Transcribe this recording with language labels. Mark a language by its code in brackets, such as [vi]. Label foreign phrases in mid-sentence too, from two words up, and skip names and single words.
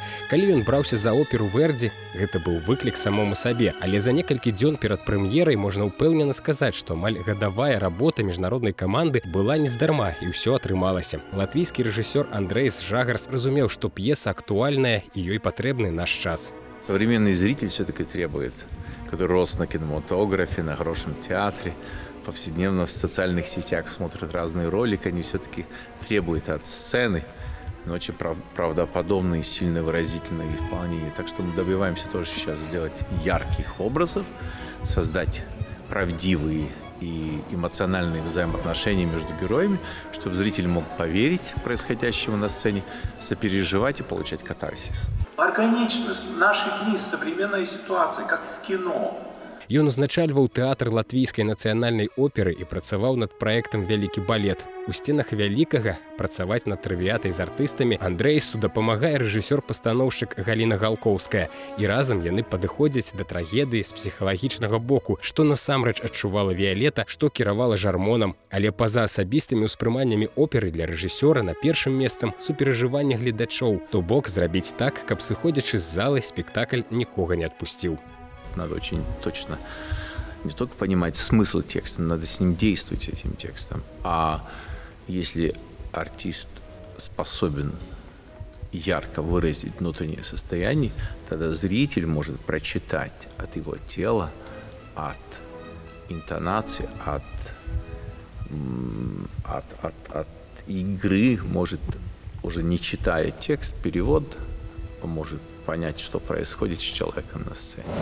[be] Калі ён браўся за оперу «Верді», гэта быў выклік самому сабе, але за некалькі дзён перад прэм'ерай можна ўпэўнена сказаць, што амаль гадавая работа міжнароднай каманды была нездарма, і ўсё атрымалася. Латвійскі рэжысёр Андрэйс Жагарс разумеў, што п'еса актуальная і ёй патрэбны наш час. [ru] Современный зритель все-таки требует, который рос на кинематографе, на хорошем театре, повседневно в социальных сетях смотрят разные ролики, они все-таки требуют от сцены очень правдоподобные, сильно выразительные исполнения. Так что мы добиваемся тоже сейчас сделать ярких образов, создать правдивые и эмоциональные взаимоотношения между героями, чтобы зритель мог поверить происходящему на сцене, сопереживать и получать катарсис. Органичность наших дней, современной ситуации, как в кино. [be] Ён узначальваў тэатр латвійскай нацыянальнай оперы і працаваў над праектам «Вялікі балет». У сценах Вялікага працаваць над «Травіятай» з артыстамі Андрэйсу дапамагае рэжысёр-пастаноўшчык Галіна Галкоўская. І разам яны падыходзяць да трагедыі з псіхалагічнага боку, што насамрэч адчувала Віялета, што кіравала жармонам. Але па-за асабістымі ўспрыманнямі оперы для рэжысёра на першым месцам суперажыванне гледачоў, то бок зрабіць так, каб сыходзячы з залы спектакль нікога не адпусціў. [ru] Надо очень точно не только понимать смысл текста, надо с ним действовать, с этим текстом. А если артист способен ярко выразить внутреннее состояние, тогда зритель может прочитать от его тела, от интонации, от игры, может, уже не читая текст, перевод, может понять, что происходит с человеком на сцене.